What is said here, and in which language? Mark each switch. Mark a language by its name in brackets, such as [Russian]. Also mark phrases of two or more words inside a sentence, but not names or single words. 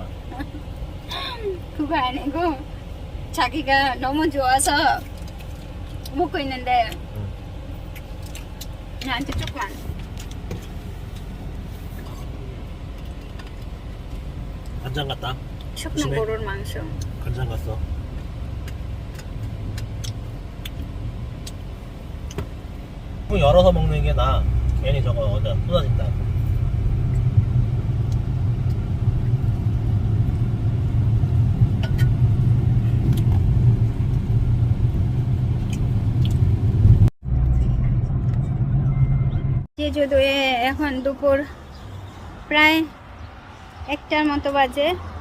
[Korean] 그거 아니고 자기가 너무 좋아서 먹고 있는데 나한테 조금만. 간장 같다. [Bangla] শুকনো [Korean] 조심해. [Bangla] গরুর মাংস। [Korean] 간장 갔어. 문 열어서 먹는 게 나아. 괜히 저거 어디다 쏟아진다. [Bangla] যেহেতুয়ে এখন দুপুর প্রায় 1টার মতো বাজে।